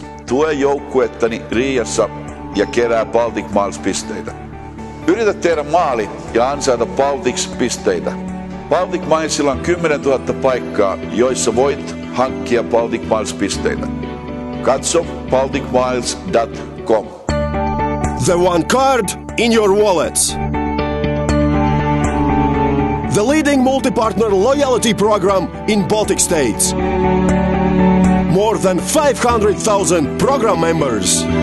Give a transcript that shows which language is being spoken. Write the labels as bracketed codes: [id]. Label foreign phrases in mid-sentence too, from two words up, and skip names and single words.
[fi] Tue joukkuettani Riiassa ja kerää Baltic Miles-pisteitä. Yritä tehdä maali ja ansaita Baltics-pisteitä. Baltic Milesilla on 10 000 paikkaa, joissa voit hankkia Baltic Miles-pisteitä. Katso balticmiles.com. [en] The one card in your wallets. The leading multi-partner loyalty program in Baltic states. More than 500,000 program members.